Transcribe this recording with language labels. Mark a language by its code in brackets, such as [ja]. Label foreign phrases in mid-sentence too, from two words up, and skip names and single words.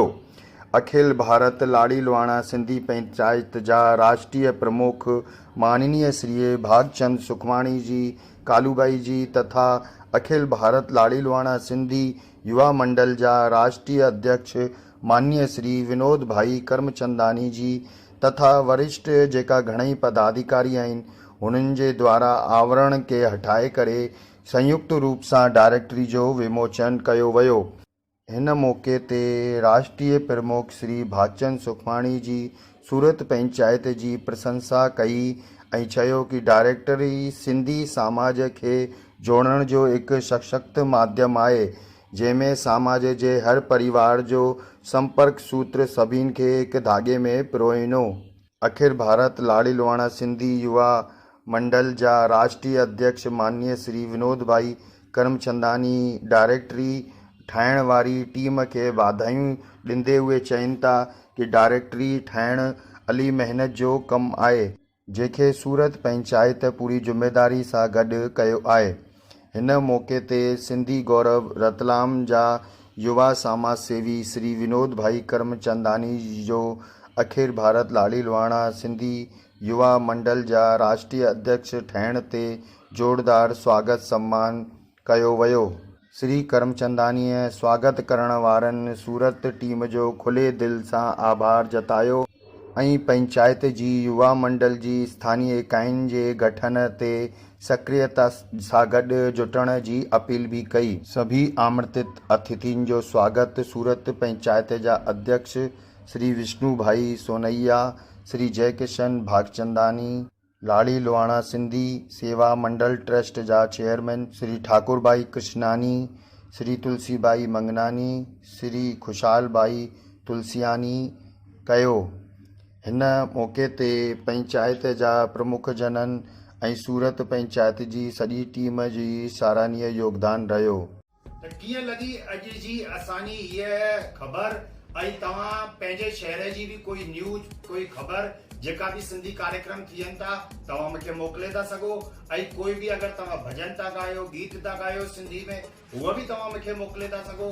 [sd] अखिल भारत लाड़ी लुहाणा सिंधी पंचायत जा राष्ट्रीय प्रमुख माननीय श्री भागचंद सुखवाणी जी, कालूबाई जी तथा अखिल भारत लाड़ी लुहाणा सिंधी युवा मंडल जा राष्ट्रीय अध्यक्ष माननीय श्री विनोद भाई करमचंदानी जी तथा वरिष्ठ जेका घणई पदाधिकारी आहिनि उन्हनि जे द्वारा आवरण के हटाए करे संयुक्त रूप सां डायरेक्टरी जो विमोचन कयो वियो। हिन मौके ते राष्ट्रीय प्रमुख श्री भागचंद सुखवाणी जी सूरत पंचायत जी प्रशंसा कई ऐं चयो कि डायरेक्टरी सिंधी समाज के जोड़ण जो एक सशक्त माध्यम आहे जंहिंमें समाज जे हर परिवार जो संपर्क सूत्र सभिनि खे एक धागे में पिरोईंदो। अखिल भारत लाड़ी लुहाणा सिंधी युवा मंडल जा राष्ट्रीय अध्यक्ष माननीय श्री विनोद भाई करमचंदानी डायरेक्टरी ठाहिण वारी टीम के वाधायूं ॾींदे हुए चवनि था कि डायरेक्टरी ठाहिण अली महिनत जो कमु आहे जंहिंखे सूरत पंचायत पूरी ज़िम्मेदारी सां गॾु कयो आहे। हिन मौके ते सिंधी गौरव रतलाम जा युवा समाज सेवी श्री विनोद भाई करमचंदानी जो अखिल भारत लाड़ी लुहाणा सिंधी युवा मंडल जा राष्ट्रीय अध्यक्ष ठहिण ते जोरदार स्वागत सम्मान कयो वियो। श्री करमचंदानीअ स्वागत करण वारनि सूरत टीम जो खुले दिल सां आभार जतायो ऐं पंचायत जी युवा मंडल जी स्थानीय इकाइयुनि जे गठन ते सक्रियता सां गॾु जुटण जी अपील भी कई। सभी आमंत्रित अतिथियुनि जो स्वागत सूरत पंचायत जा अध्यक्ष श्री विष्णु भाई सोनैया, श्री जयकिशन भागचंदानी, लाड़ी लुहाणा सिंधी सेवा मंडल ट्रस्ट जा चेयरमैन श्री ठाकुर भाई कृष्णानी, श्री तुलसी भाई मंगनानी, श्री खुशहाल भाई तुलसियानी कयो। हिन मौके ते पंचायत जा प्रमुख जननि ऐं सूरत पंचायत जी सॼी टीम जी सराहनीय योगदान रहियो। त कीअं लॻी अॼु जी असांजी हीअ ख़बर ऐं तव्हां पंहिंजे शहर जी भी कोई न्यूज़ कोई ख़बर जेका भी सिंधी कार्यक्रम थियनि था तव्हां मूंखे मोकिले था सघो ऐं कोई भी अगरि तव्हां भॼन था ॻायो गीत था ॻायो सिंधी में उहो भी तव्हां मूंखे मोकिले था सघो।